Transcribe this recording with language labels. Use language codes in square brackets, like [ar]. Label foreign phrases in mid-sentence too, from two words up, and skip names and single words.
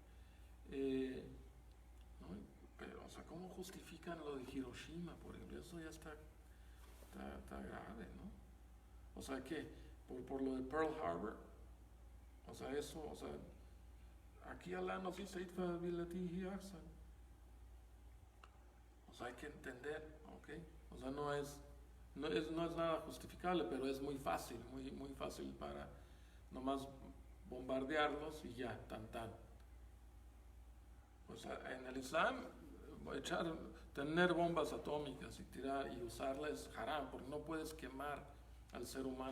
[es] ¿No? Pero, o sea, ¿cómo justifican lo de Hiroshima, por ejemplo? Eso ya está grave, ¿no? O sea, que por lo de Pearl Harbor, o sea, eso, o sea, aquí Allah nos dice, [ar] "ادفع بالتي هي أحسن". [es] O sea, hay que entender, ¿ok? O sea, no es nada justificable, pero es muy fácil, muy fácil para nomás bombardearlos y ya, tan. O sea, en el Islam, tener bombas atómicas y tirar y usarlas es haram, porque no puedes quemar al ser humano.